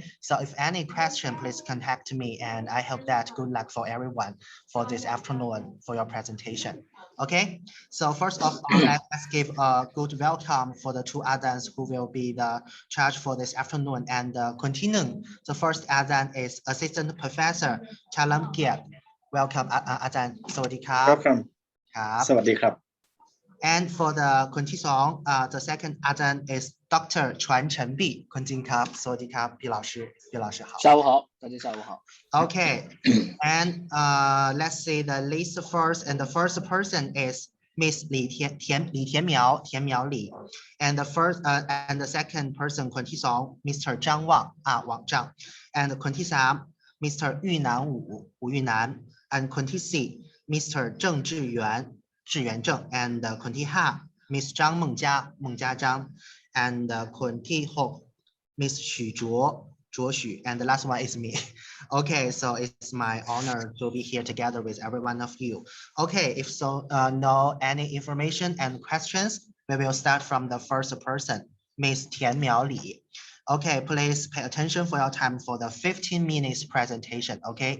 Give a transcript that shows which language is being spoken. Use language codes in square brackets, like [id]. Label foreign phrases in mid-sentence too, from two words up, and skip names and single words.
[en] So if any question, please contact me, and I hope that good luck for everyone for this afternoon for your presentation, okay? So first of all, let's give a good welcome for the two adjuncts who will be the charge for this afternoon, and continuing. The first adjunct is Assistant Professor Chalam Kiat. Welcome, [th] อาจารย์สวัสดีครับ [en] Welcome. [th] ครับ สวัสดีครับ [en] And for the [th] คนที่สอง [en] the second adjunct is Dr. [th] 传承碧คนจริงครับสวัสดีครับพี่ [zh] 老师好下午好大家下午好 [en] Okay, and let's say the list first, and the first person is Miss 李田苗李 and the first and the second person [th] คนที่สอง [en] Mr. 张旺网章 and [th] คนที่สาม [en] Mr. 玉南吴玉南 and [th] คนที่สี่ [en] Mr. 郑志源正 and [th] คนที่ห้า [en] Miss 张孟佳张 and [th] คนที่หก [en] Miss 许卓许 and the last one is me. Okay, so it's my honor to be here together with every one of you. Okay, if so, know any information and questions, we will start from the first person, Miss Tian Miao Li. Okay, please pay attention for your time for the 15 minutes presentation, okay?